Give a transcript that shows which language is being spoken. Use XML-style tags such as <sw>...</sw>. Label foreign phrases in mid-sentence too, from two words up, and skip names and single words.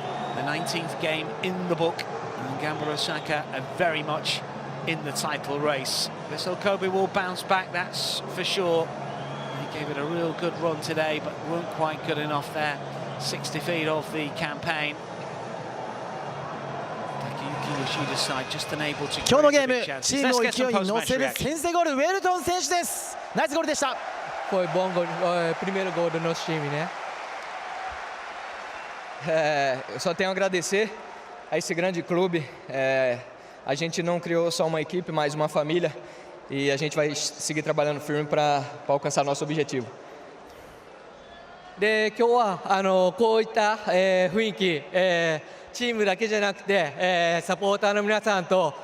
<en>The 19th game in the book, and Gamba Osaka are very much in the title race. Vissel Kobe will bounce back, that's for sure. He gave it a real good run today, but weren't quite good enough there. 60 feet off the campaign. MEIJI YASUDA side just unable to</en> <ja>今日のゲーム</ja> <en>create big</en> <ja>チ</ja> <en>chances.</en> <ja>ームを</ja> <en>Let's</en> <ja>勢</ja> <en>get</en> <ja>い</ja> <en>some</en> <ja>に乗せ</ja> <en>post-match</en> <ja>る</ja> <en>reaction.</en> <ja>先制ゴール、ウェルトン選手です。ナイスゴールでした。</ja> <pt>Foi bom gol, primeiro gol do nosso time, né? Eu só tenho a agradecer a esse grande clube. A gente não criou só uma equipe, mas uma família. E a gente vai seguir trabalhando firme para alcançar nosso objetivo.</pt> <ja>で、今日はこういった雰囲気、チームだけじゃなくて、サポーターの皆さんと</ja>